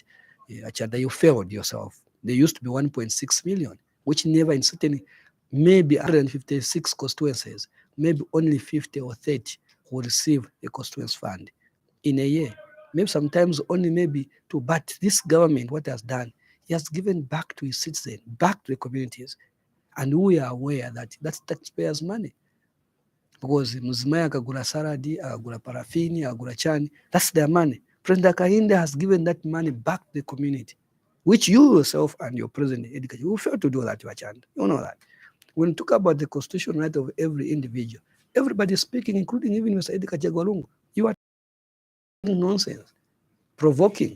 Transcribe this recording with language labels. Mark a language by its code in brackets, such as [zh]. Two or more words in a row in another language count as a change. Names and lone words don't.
[en] Chanda, you failed yourself. There used to be 1.6 million, which never in certain, maybe 156 constituencies, maybe only 50 or 30 will receive a constituency fund in a year. Maybe sometimes only maybe two. But this government, what has done, he has given back to his citizens, back to the communities. And we are aware that that's taxpayers' money. [ny] Because Mzimaya akagula saradi, akagula parafini, akagula chani, [en] that's their money. President Kahinde has given that money back to the community, which you yourself and your president, Edgar, you failed to do that, Wachand. You know that. When you talk about the constitutional right of every individual, everybody is speaking, including even Mr. Edgar Jagwalungu. You are nonsense, provoking.